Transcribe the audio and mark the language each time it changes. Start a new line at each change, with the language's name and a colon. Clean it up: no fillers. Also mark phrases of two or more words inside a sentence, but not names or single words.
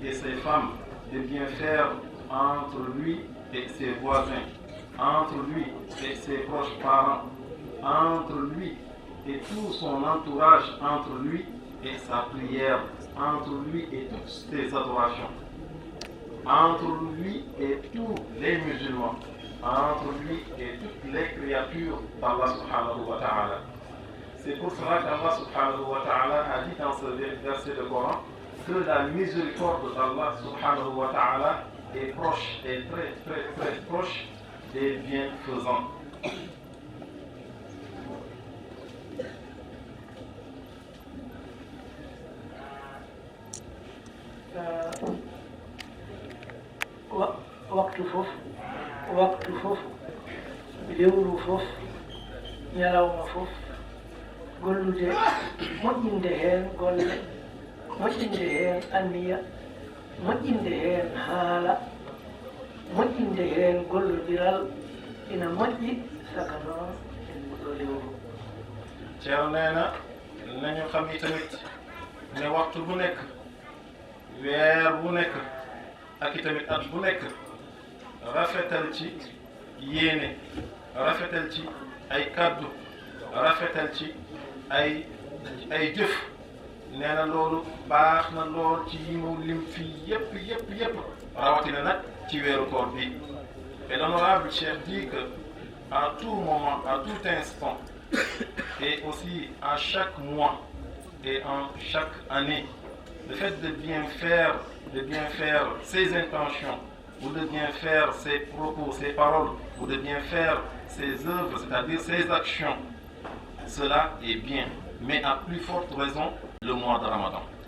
French: et ses femmes, de bien faire entre lui et ses voisins, entre lui et ses proches parents, entre lui et tout son entourage, entre lui et sa prière, entre lui et toutes ses adorations, entre lui et tous les musulmans, entre lui et toutes les créatures d'Allah
Arabic: سبحانه وتعالى.
French: C'est pour cela qu'Allah
Arabic: سبحانه وتعالى
French: a dit dans ce verset de Coran que la miséricorde d'Allah
Arabic: سبحانه وتعالى
French: est proche, est très très très proche des bienfaisants.
Fula: waktu fof lewru fof ñalawma fof gollude moƴƴinde heen golle moƴƴinde heen anniya moƴƴinde heen haala moƴƴinde heen gollodiral ina moƴƴi saka noon en muɗo lewru
Wolof: Ceerno nee na nañu xam yi tamit ne waxtu bu nekk weer bu nekk ak i tamit at bu nekk rafetal ci yéene rafetal ci ay kàddu rafetal ci ay jëf nee na loolu baax na lool ci yi mu lim fii yépp rawatina nag ci weeru koor bi.
French: Et l'honorable Cheikh dit que à tout moment, à tout instant, et aussi à chaque mois et en chaque année, le fait de bien faire ses intentions, ou de bien faire ses propos, ses paroles, ou de bien faire ses œuvres, c'est-à-dire ses actions, cela est bien, mais à plus forte raison le mois de Ramadan.